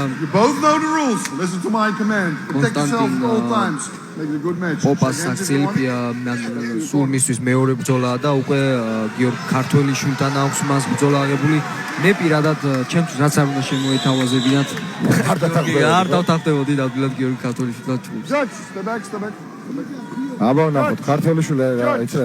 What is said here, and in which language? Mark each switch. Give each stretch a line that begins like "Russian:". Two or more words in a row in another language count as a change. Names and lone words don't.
English: You both know the rules. Listen to my command. Protect yourself at all times. Make it a good match.
Georgian: Popas Saxilipia სულ მისთვის მეორე ბრძოლაა და უკვე გიორგი ქართველიშვილთან აქვს მას ბრძოლა აღებული. მე პირადად ჩემთვის რაც არ უნდა შემოეთავაზებინათ. არ დავთანხმდებოდი ნამდვილად გიორგი ქართველიშვილთან ჯგუფს.
English: Step back.
Georgian: აბა ნახოთ ქართველიშვილი ეცერა.